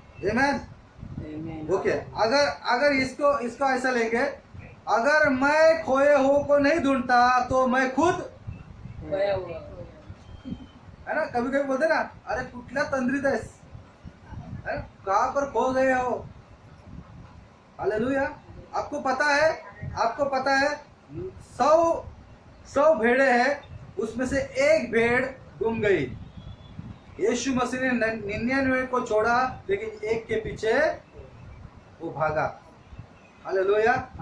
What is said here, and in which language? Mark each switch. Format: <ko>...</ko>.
<hi>आमीन। ओके, अगर इसको ऐसा लेंगे, अगर मैं खोए हुए को नहीं ढूंढता तो मैं खुद है ना। कभी बोलते ना,</hi> <mr>अरे कुठल्या तंद्रीत आहेस,</mr> <hi>कहाँ पर खो गए हो। हालेलुया। आपको पता है 100 भेड़े हैं, उसमें से एक भेड़ गुम गई। यीशु मसीह ने 99 को छोड़ा, लेकिन एक के पीछे वो भागा। हालेलुया।</hi>